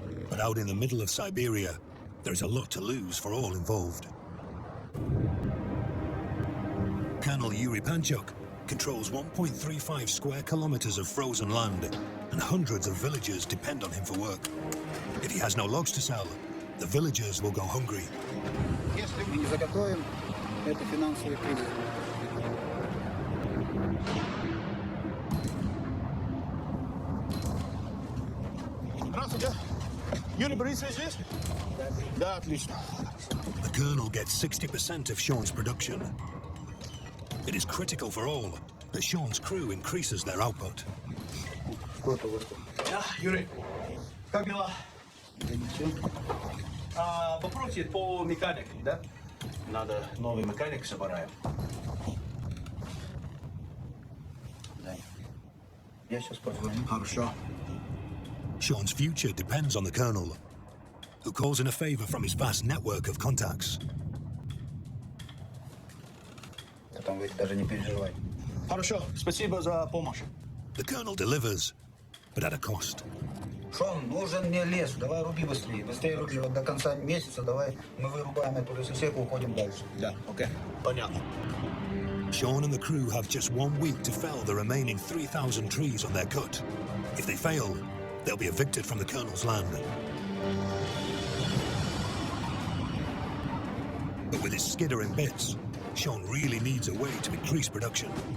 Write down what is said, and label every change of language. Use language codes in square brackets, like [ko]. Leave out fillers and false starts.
[en] But out in the middle of Siberia, there's a lot to lose for all involved. Colonel Yuri Panchuk controls 1.35 square kilometers of frozen land, and hundreds of villagers depend on him for work. If he has no logs to sell, the villagers will go hungry. [ru] Если мы не заготовим, это финансовый кризис. Здравствуйте. Юрий Борисович здесь? Да, отлично. [en] The colonel gets 60% of Sean's production. It is critical for all that Sean's crew increases their output. [ru] Да, Юрий, как дела? Да ничего. Вопрос есть по механике, да? Надо новый механик собираем. Да. Я сейчас позвоню. Хорошо. [en] Sean's future depends on the colonel, who calls in a favor from his vast network of contacts. [ru] Потом вы даже не переживайте. Хорошо, спасибо за помощь. [en] The colonel delivers, but at a cost. [ru] Шон, нужен мне лес. Давай руби быстрее. Быстрее руби. Вот до конца месяца давай мы вырубаем эту лесосеку, уходим дальше. Да, окей, понятно. [en] Sean and the crew have just 1 week to fell the remaining 3,000 trees on their cut. If they fail, they'll be evicted from the colonel's land. But with his skidder in bits, Sean really needs a way to increase production.